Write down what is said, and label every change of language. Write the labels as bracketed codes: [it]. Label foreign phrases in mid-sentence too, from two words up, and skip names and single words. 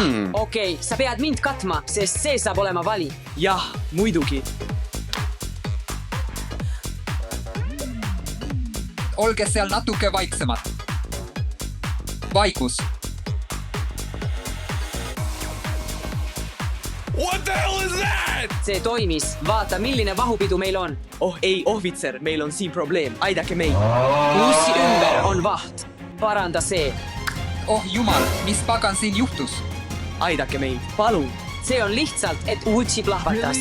[et] Okei, sa pead mind katma, sest see saab olema vali. jah, muidugi. Olge seal natuke vaiksemad. Vaikus. [en] What the hell is that? [et] see toimis, vaata milline vahupidu meil on. Oh ei, ohvitser, meil on siin probleem, aidake meid. Bussi ümber on vaht. Paranda see. Oh jumal, mis pagan siin juhtus? Aidake meid, palun. See on lihtsalt, et Uutsi plahvatas.